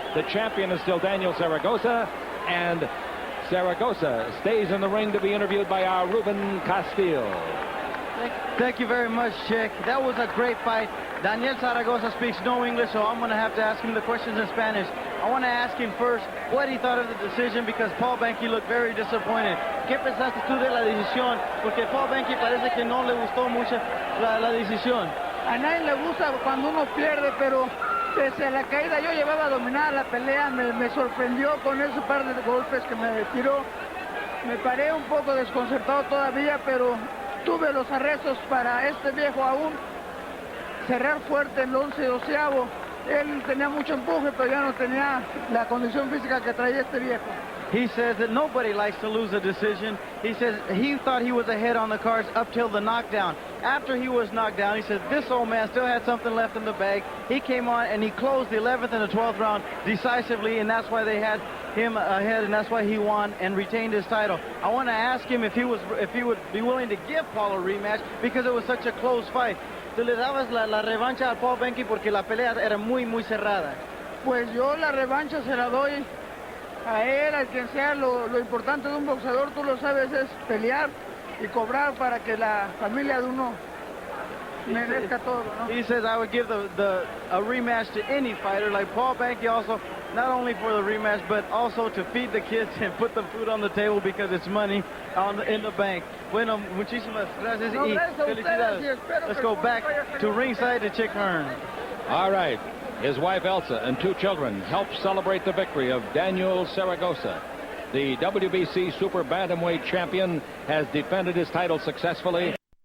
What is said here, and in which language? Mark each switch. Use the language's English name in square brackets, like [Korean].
[English] The champion is still Daniel Zaragoza, and Zaragoza stays in the ring to be interviewed by our Ruben Castillo. Thank you very much, Chick. That was a great fight. Daniel Zaragoza speaks no English, so I'm going to have to ask him the questions in Spanish. I want to ask him first what he thought of the decision, because Paul Banke looked very disappointed. [Spanish] ¿Qué pensaste tú de la decisión? Porque Paul Banke parece que no le gustó mucho la decisión. A nadie le gusta cuando uno pierde, pero desde la caída yo llevaba dominada la pelea, me sorprendió con ese par de golpes que me tiró. Me paré un poco desconcertado todavía, pero tuve los arrestos para este viejo aún. cerrar fuerte el 11-12. Él tenía mucho empuje, pero ya no tenía la condición física que traía este viejo. [English] He says that nobody likes to lose a decision. He says he thought he was ahead on the cards up till the knockdown. After he was knocked down, he says this old man still had something left in the bag. He came on and he closed the 11th and the 12th round decisively, and that's why they had him ahead, and that's why he won and retained his title. I want to ask him if he would be willing to give Paul a rematch because it was such a close fight. [Spanish] ¿Tú le dabas la revancha a Paul Banke porque la pelea era muy cerrada? Pues yo la revancha se la doy a él, a quien sea. Lo importante de un boxeador, tú lo sabes, es pelear y cobrar para que la familia de uno merezca todo, ¿no? [English] He says I would give a rematch to any fighter, like Paul Banke, also not only for the rematch but also to feed the kids and put the food on the table because it's money in the bank. [Spanish] Bueno, muchísimas gracias y felicidades. [English] Let's go back to ringside to Chick Hearn. All right. His wife Elsa and 2 children help celebrate the victory of Daniel Zaragoza. The WBC Super Bantamweight champion has defended his title successfully.